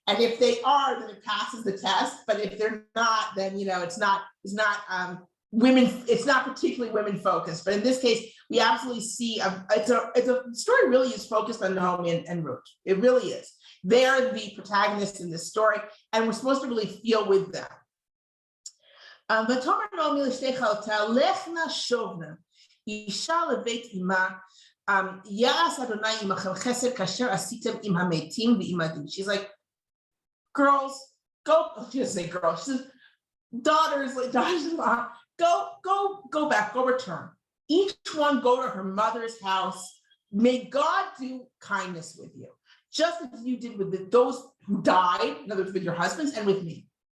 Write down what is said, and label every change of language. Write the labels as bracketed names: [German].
[English] And if they are, then it passes the test. But if they're not, then it's not women. It's not particularly women focused. But in this case, we absolutely see it's a story really is focused on Naomi and Ruth. It really is. They're the protagonists in this story, and we're supposed to really feel with them. [Hebrew] ותאמר נעמי לשתי חלותיה, לכנה שובנה, אישה לבית אמה, יעש אדוני עמכם חסד כאשר עשיתם עם המתים ועם הדין. [English] She's like, girls, go. She doesn't say girls. She says, daughters-in-law, go back, go return. Each one go to her mother's house may God do kindness with you, just as you did with those who died, in other words, with your husbands and with me.